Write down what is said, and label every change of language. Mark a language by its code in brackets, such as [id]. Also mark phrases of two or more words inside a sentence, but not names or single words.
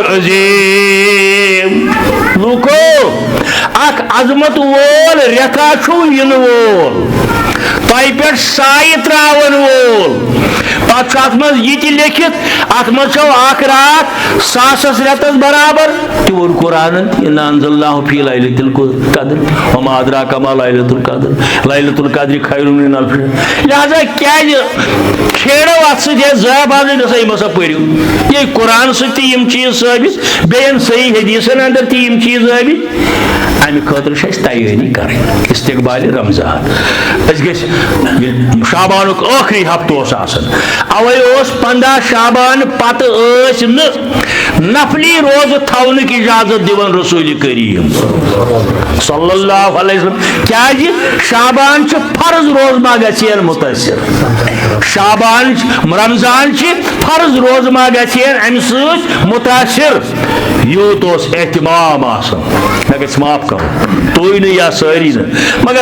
[ks] عظیم لوکو اخ عظمت وول ریتا چھو ین وول تہ پہ سائے تراون وول پتہ ات مز یہ لکھت ات مز اخ رات 1000 رتس برابر تور قرآن [ar] انا انزلناه فی لیلۃ القدر وما ادراک ما لیلۃ القدر لیلۃ القدر خیر من الف شہر [ks] لہذا کیا کھیڑو ات ست ضائع بازی گژھا مسا پریو یہ قرآن ست یم چیز ثابت بیان صحیح حدیثن اندر یم چیز ثابت امہ خاطر چھ تیاری کریں استقبال رمضان شابان ٲخری ہفتہ اوے 15 شابان پتہ نفلی روز تھونک اجازت دِوان رسول کریم [ar] صلی اللہ علیہ وسلم [ks] کیا شابان فرض روز ما گژھن متاثر شابان رمضان فرض روز ما گژھن امہ سۭتۍ متاثر یوت اہتمام مے گژھِ معاف کرُن تُہۍ نہٕ یا سٲری نہٕ مگر